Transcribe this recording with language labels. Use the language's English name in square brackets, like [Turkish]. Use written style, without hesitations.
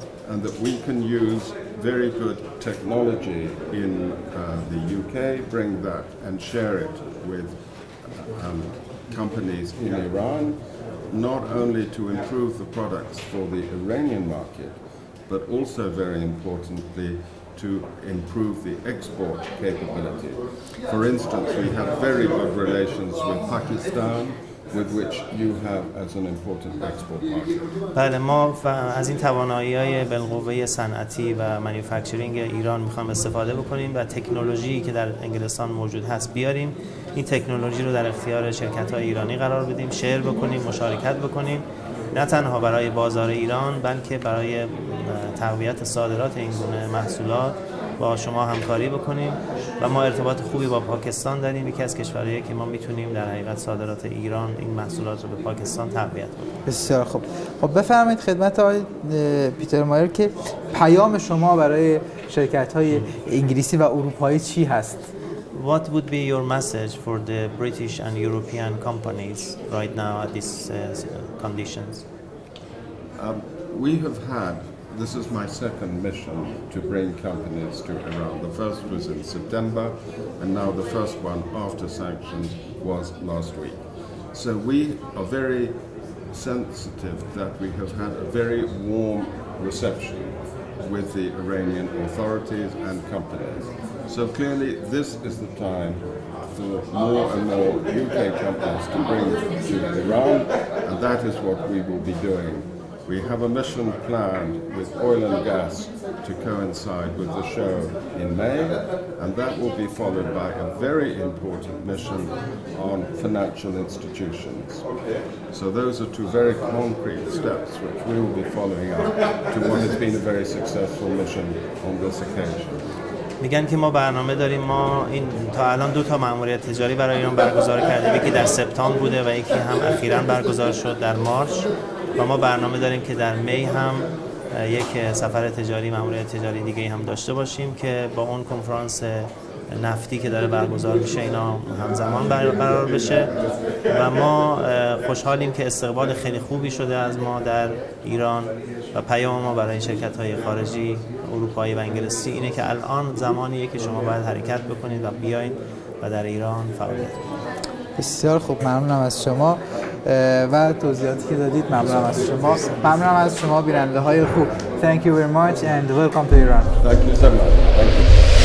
[English] And that we can use very good technology in the UK, bring that and share it with companies in Iran, not only to improve the products for the Iranian market, but also very importantly to improve the export capability. For instance, we have very good relations with Pakistan, with which you have as an important export market. [Persian] بله، ما از این توانایی‌های بالقوه صنعتی و مانیفکتچرینگ ایران می‌خوام استفاده بکنیم و تکنولوژی که در انگلستان موجود هست بیاریم، این تکنولوژی رو در اختیار شرکت‌های ایرانی قرار بدیم، شیر بکنیم، مشارکت بکنیم، نه تنها برای بازار ایران بلکه برای تقویت صادرات این گونه محصولات با شما همکاری بکنیم و ما ارتباط خوبی با پاکستان داریم، یکی از کشورهایی که ما میتونیم در حقیقت صادرات ایران این محصولات رو به پاکستان تقویت کنیم. بسیار خوب. خب بفرمایید خدمت آقای پیتر مایر که پیام شما برای شرکت‌های انگلیسی و اروپایی چی هست؟ [English] What would be your message for the British and European companies right now at these conditions? We have had, this is my second mission to bring companies to Iran. The first was in September, and now the first one after sanctions was last week. So we are very sensitive that we have had a very warm reception with the Iranian authorities and companies. So clearly this is the time for more and more UK companies to bring to Iran, and that is what we will be doing. We have a mission planned with oil and gas to coincide with the show in May, and that will be followed by a very important mission on financial institutions. So those are two very concrete steps which we will be following up to what has been a very successful mission on this occasion. [Persian] میگن که ما برنامه داریم، ما این تا الان 2 تا مأموریت تجاری برای ایران برگزار کردیم، یکی در سپتامبر بوده و یکی هم اخیراً برگزار شد در مارچ و ما برنامه داریم که در می هم یک سفر تجاری، مأموریت تجاری دیگه هم داشته باشیم که با اون کنفرانس نفتی که داره برگزار میشه اینا همزمان برقرار بشه و ما خوشحالیم که استقبال خیلی خوبی شده از ما در ایران و پیام ما برای شرکت‌های خارجی اروپایی و انگلیسی اینه که الان زمانیه که شما باید حرکت بکنید و بیاین و در ایران فعالیت کنید. بسیار خوب، ممنونم از شما و توضیحاتی که دادید. ممنونم از شما. ممنونم از شما بیننده های خوب. [English] Thank you very much and welcome to Iran. Thank you so much. Thank you.